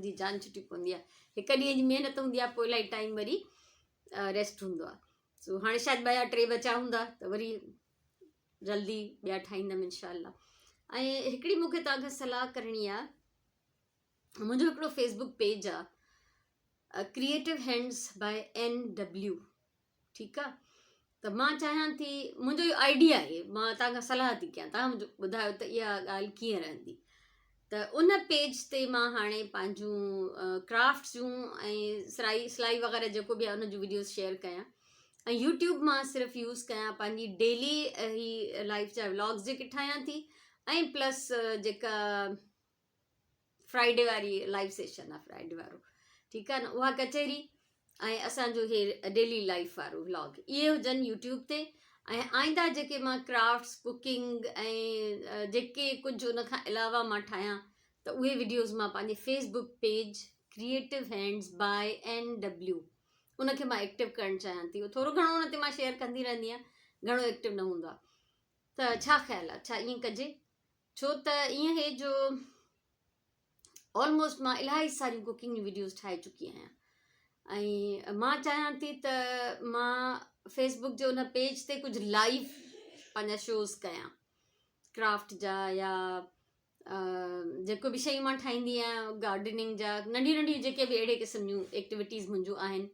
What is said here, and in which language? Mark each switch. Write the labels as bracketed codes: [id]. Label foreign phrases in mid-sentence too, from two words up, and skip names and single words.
[sd] मुंहिंजी जान छुटी पवंदी आहे, 1 ॾींहं जी महिनत हूंदी आहे, पोइ इलाही टाइम वरी रेस्ट हूंदो आहे। सो हाणे शायदि 2 या 3 बचा हूंदा त वरी जल्दी ॿिया ठाहींदमि इनशाला। ऐं हिकिड़ी मूंखे तव्हांखां सलाह करणी आहे। मुंहिंजो हिकिड़ो फेसबुक पेज आहे, क्रिएटिव हैंड्स बाय NW, ठीकु आहे। त मां चाहियां थी, मुंहिंजो इहो आइडिया आहे, मां तव्हांखां सलाह थी कयां, तव्हां मुंहिंजो ॿुधायो त इहा ॻाल्हि कीअं रहंदी। त उन पेज ते मां हाणे पंहिंजूं क्राफ्ट्स जूं ऐं सिलाई वग़ैरह जेको बि आहे उन जूं वीडियोस शेयर कयां। ऐं यूट्यूब मां सिर्फ़ु यूज़ कयां पंहिंजी डेली ही लाइफ जा व्लॉग्स जेके ठाहियां थी, ऐं प्लस जेका फ्राइडे वारी [en] live session [sd] आहे, फ्राइडे वारो, ठीकु आहे न, उहा कचहरी, ऐं असांजो हे डेली लाइफ वारो व्लॉग, इहे हुजनि यूट्यूब ते। ऐं आईंदा जेके मां क्राफ्ट्स, कुकिंग ऐं जेके कुझु उन खां अलावा मां ठाहियां, त उहे वीडियोज़ मां पंहिंजे फेसबुक पेज क्रिएटिव हैंड्स बाय NW उनखे मां एक्टिव करणु चाहियां थी। थोरो घणो उन ते मां शेयर कंदी रहंदी आहियां, घणो एक्टिव न हूंदो आहे। त छा ख़्यालु आहे, छा ईअं कजे? छो त ईअं हे जो ऑलमोस्ट मां इलाही सारियूं कुकिंग जूं वीडियोज़ ठाहे चुकी आहियां, ऐं मां चाहियां थी त मां फेसबुक जे उन पेज ते कुझु लाइव पंहिंजा शोज़ कयां, क्राफ्ट जा या जेको बि शयूं मां ठाहींदी आहियां, गार्डनिंग जा, नंढियूं नंढियूं जेके बि अहिड़े क़िस्म जूं एक्टिविटीज़ मुंहिंजूं आहिनि।